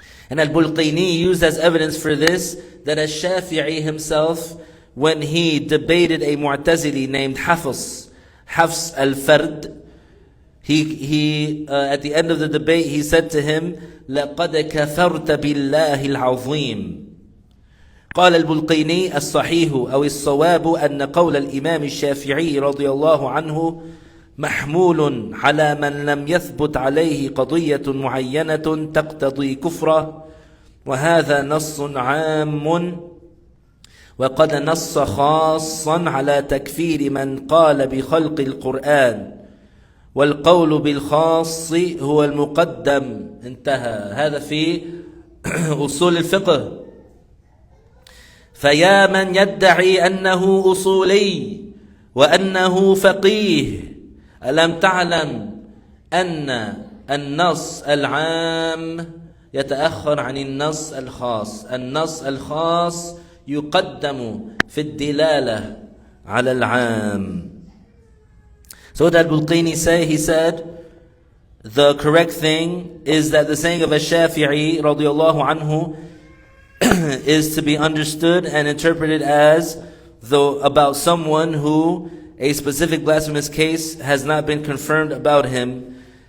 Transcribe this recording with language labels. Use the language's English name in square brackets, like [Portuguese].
[English] And Al-Bulqini used as evidence for this that Ash-Shafi'i himself, when he debated a Mu'tazili named Hafs al-Fard, he at the end of the debate he said to him, [Arabic] لَقَدْ كَفَرْتَ بِاللَّهِ الْعَظِيمِ. قال البلقيني الصحيح أو الصواب أن قول الإمام الشافعي رضي الله عنه محمول على من لم يثبت عليه قضية معينة تقتضي كفره، وهذا نص عام وقد نص خاصا على تكفير من قال بخلق القرآن، والقول بالخاص هو المقدم. انتهى. هذا في أصول الفقه. فيا من يدعي أنه أصولي وأنه فقيه، ألم تعلم أن النص العام يتأخر عن النص الخاص؟ النص الخاص يقدم في الدلالة على العام. [English] So what did Al-Bulqini say? He said, the correct thing is that the saying of Ash-Shafi'i radiyallahu anhu is to be understood and interpreted as though about someone who a specific blasphemous case has not been confirmed about him.